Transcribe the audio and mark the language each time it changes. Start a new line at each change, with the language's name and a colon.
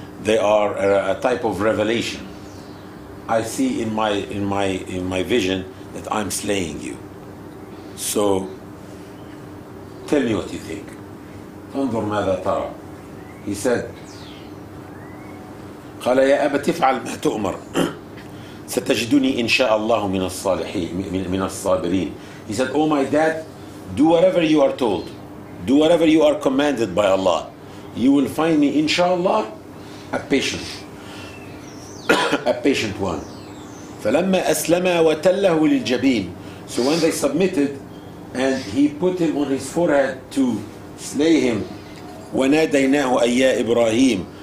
English: They are a type of revelation. I see in my vision that I'm slaying you. So tell me what you think.
Arabic: انظر ماذا ترى.
English: He said,
Arabic: قال يا أبت افعل ما تؤمر ستجدني إن شاء الله من الصالحين من الصابرين.
English: He said, "Oh my dad, do whatever you are told, do whatever you are commanded by Allah. You will find me, inshallah, a patient one."
Arabic: فلما أسلم وتله للجبين.
English: So when they submitted and he put him on his forehead to slay him,
Arabic: وناديناه أي يا إبراهيم.